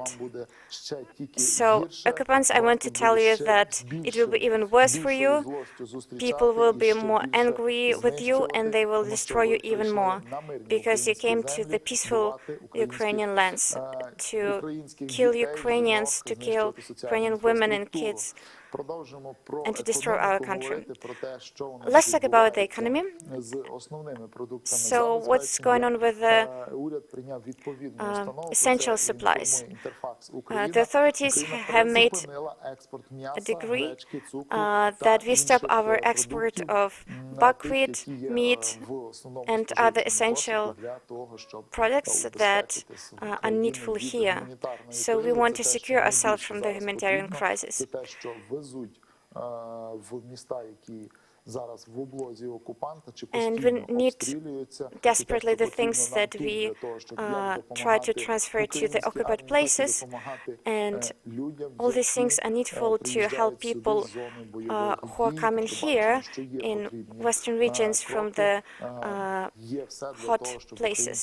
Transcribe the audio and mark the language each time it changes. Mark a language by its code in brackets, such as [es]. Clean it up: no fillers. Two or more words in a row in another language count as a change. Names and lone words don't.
[en] So occupants, I want to tell you that it will be even worse for you. People will be more angry with you, and they will destroy you even more, because you came to the peaceful Ukrainian lands to kill Ukrainians, to kill Ukrainian women and kids. [uk] Продовжимо про [en] and to destroy our [uk] економіку [en] country. [uk] говорити про те, що у нас [en] Let's talk about the [uk] відбувається [en] economy. [uk] з основними продуктами [en] So what's going on with the [uk] уряд прийняв відповідну установу. [en] essential [uk] Це [en] supplies? [uk] інформує Інтерфакс Україна. [en] The authorities [uk] Україна [en] have made [uk] призупинила експорт [en] a [uk] м'яса, [en] decree [uk] гречки, цукру [en] that [uk] та [en] we stop [uk] інших [en] our export [uk] продуктів, [en] of [uk] тих, [en] buckwheat, [uk] які є [en] meat, [uk] в основному [en] and [uk] споживчому [en] other essential [uk] кошику для того, щоб [en] products that [uk] убезпечитись в [en] are [uk] Україні [en] needful [uk] від [en] here. [uk] гуманітарної [en] So we [uk] кризи. [en] want [uk] Це [en] to [uk] те, що [en] secure [uk] найбільше [en] ourselves from the [uk] зараз [en] humanitarian [uk] потрібно. [en] crisis. [uk] Це те, що везуть в міста, які зараз в облозі окупанта чи [en] And [uk] постійно [en] we need [uk] обстрілюються. [en] desperately the things that we try to transfer to the occupied places, and all these things are needful to help people who are coming here in western regions from the hot places.